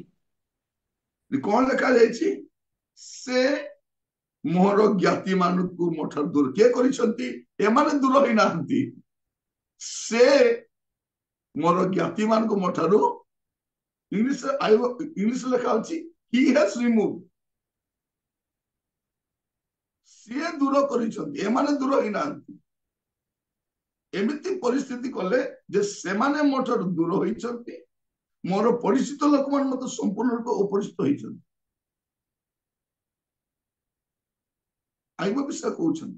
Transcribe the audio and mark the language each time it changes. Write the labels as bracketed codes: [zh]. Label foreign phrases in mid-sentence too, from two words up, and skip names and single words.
[or] କଣ ଲେଖା ଯାଇଛି? ସେ ମୋର ଜ୍ଞାତି ମାନଙ୍କୁ ମୋ ଠାରୁ ଦୂର କିଏ କରିଛନ୍ତି? ଏମାନେ ଦୂର ହେଇନାହାନ୍ତି। ସେ ମୋର ଜ୍ଞାତି ମାନଙ୍କୁ ମୋ ଠାରୁ, ଇଂଲିଶ ଲେଖା ଅଛି [en] he has removed। [or] ସିଏ ଦୂର କରିଛନ୍ତି, ଏମାନେ ଦୂର ହେଇନାହାନ୍ତି। ଏମିତି ପରିସ୍ଥିତି କଲେ ଯେ ସେମାନେ ମୋ ଠାରୁ ଦୂର ହୋଇଛନ୍ତି, ମୋର ପରିଚିତ ଲୋକମାନେ ମତେ ସମ୍ପୂର୍ଣ୍ଣ ରୂପେ ଅପରିଚିତ ହେଇଛନ୍ତି। ଆଇବ ବିଷୟ କହୁଛନ୍ତି।